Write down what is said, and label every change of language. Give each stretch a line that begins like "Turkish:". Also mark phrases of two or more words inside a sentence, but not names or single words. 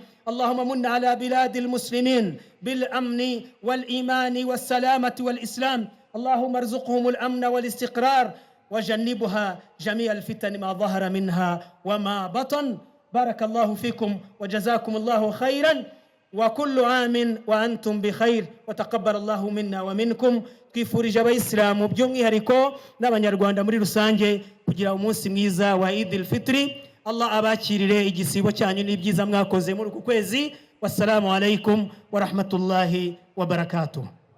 Arabic: اللهم من على بلاد المسلمين بالأمن والإيمان والسلامة والإسلام. اللهم ارزقهم الأمن والاستقرار وجنبها جميع الفتن ما ظهر منها وما بطن. بارك الله فيكم وجزاكم الله خيرا، وكل عام وأنتم بخير، وتقبل الله منا ومنكم.
Kinyarwanda: twifurije abayisilamu by'umwihariko n'abanyarwanda muri rusange kugira umunsi mwiza wa Eid al-Fitri. Allah abakirire igisibo cyanyu n'ibyiza mwakoze muri uku kwezi.
Arabic: والسلام عليكم ورحمة الله وبركاته.